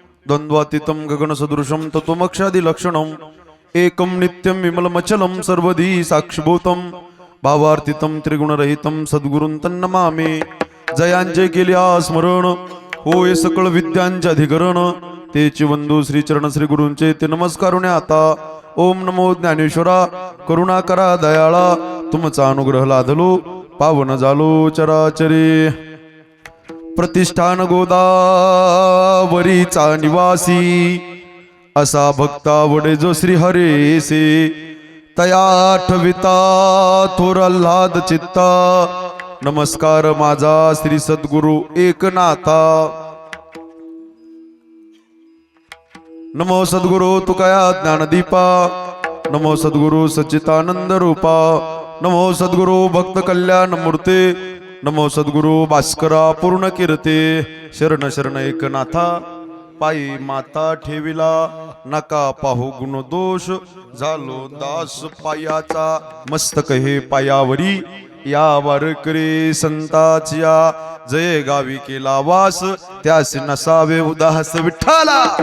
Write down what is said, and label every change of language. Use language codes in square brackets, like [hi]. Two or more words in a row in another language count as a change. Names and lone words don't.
[sa] द्वंद्वातीतं गगनसदृशं तत्त्वमक्षादिलक्षणम् एकं नित्यं विमलमचलं सर्वधी साक्षिभूतं भावार्थितं त्रिगुणरहितं सद्गुरुं तन्नमामि. [mr] जयांचे केल्या स्मरण होय सकळ विद्यांचे अधिकरण तेची वंदू श्री चरण श्री गुरूंचे ते नमस्कारुणे आता. ओम नमो ज्ञानेश्वरा करुणा करा दयाळा तुमचा अनुग्रह लाधलो पावन झालो चराचरी. प्रतिष्ठान गोदावरीचा निवासी असा भक्ता वडे जो श्री हरेसे तया ठविता थोर आल्हाद चित्ता. नमस्कार माझा श्री सद्गुरु एकनाथा. नमो सद्गुरु तुकया ज्ञानदीपा नमो सद्गुरु सच्चितानंद रूपा नमो सद्गुरु भक्त कल्याण मूर्ते नमो सद्गुरु भास्करा पूर्ण कीर्ते. शरण शरण एकनाथा पायी माता ठेविला नका पाहू गुण दोष झालो दास पायाचा. मस्तक हे पायावरी या वारकरी संताचिया जय गावी केला वास त्यास नसावे उदास विठ्ठला.